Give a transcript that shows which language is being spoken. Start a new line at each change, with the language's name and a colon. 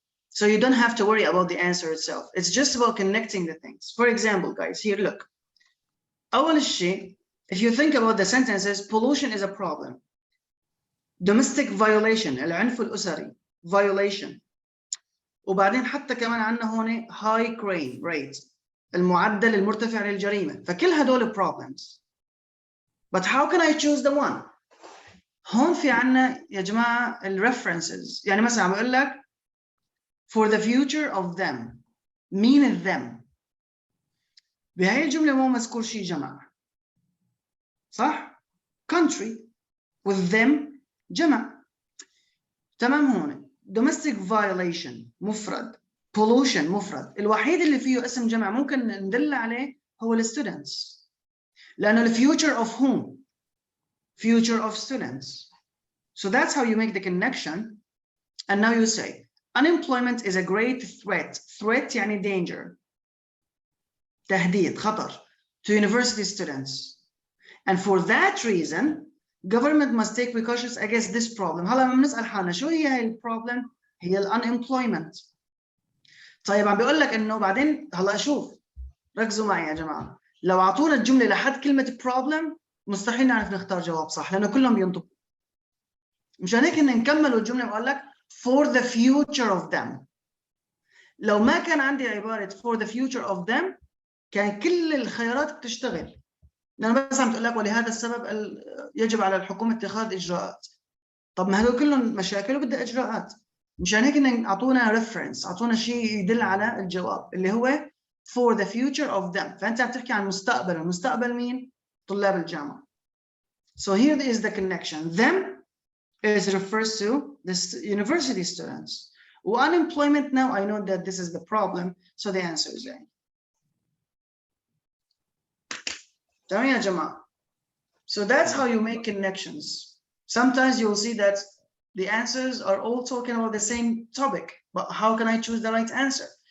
English: So you don't have to worry about the answer itself. It's just about connecting the things. For example, guys, here, look.
Arabic: أول شيء,
English: if you think about the sentences, pollution is a problem. Domestic violation,
Arabic: العنف الأسري,
English: violation.
Arabic: وبعدين حتى كمان عندنا هون
English: high crime rate,
Arabic: المعدل المرتفع للجريمة. فكل هدول problems.
English: But how can I choose the one?
Arabic: هون في عنا يا جماعة references. يعني مثلا عم بقول لك
English: for the future of them.
Arabic: مين them؟ بهاي الجملة مو مذكور شيء جمع. صح؟ country with them جمع. تمام هون. domestic violation مفرد. pollution مفرد. الوحيد اللي فيه اسم جمع ممكن ندل عليه هو students. لأنه
English: the future of whom? Future of students. So that's how you make the connection. And now you say, unemployment is a great threat. Threat
Arabic: يعني
English: danger.
Arabic: تهديد, خطر
English: to university students. And for that reason, government must take precautions against this problem.
Arabic: هلا بنسأل حالنا شو هي هاي البروبلم؟ هي unemployment. طيب عم بيقول لك إنه بعدين هلا شوف ركزوا معي يا جماعة. لو أعطونا الجملة لحد كلمة problem مستحيل نعرف نختار جواب صح لأنه كلهم بينطقوا. مشان هيك إن نكملوا الجملة بقول لك
English: for the future of them.
Arabic: لو ما كان عندي عبارة
English: for the future of them
Arabic: كان كل الخيارات بتشتغل. لأن بس عم تقول لك ولهذا السبب يجب على الحكومة اتخاذ إجراءات. طب ما هذول كلهم مشاكل وبدها إجراءات. مشان هيك إن أعطونا reference، أعطونا شيء يدل على الجواب اللي هو
English: for the future of them.
Arabic: فأنت عم تحكي عن مستقبل. المستقبل مين؟ طلاب الجامعة.
English: So here is the connection. Them is refers to the university students. Unemployment now I know that this is the problem. So the answer is A.
Arabic: تمام يا جماعة.
English: So that's how you make connections. Sometimes you'll see that the answers are all talking about the same topic, but how can I choose the right answer?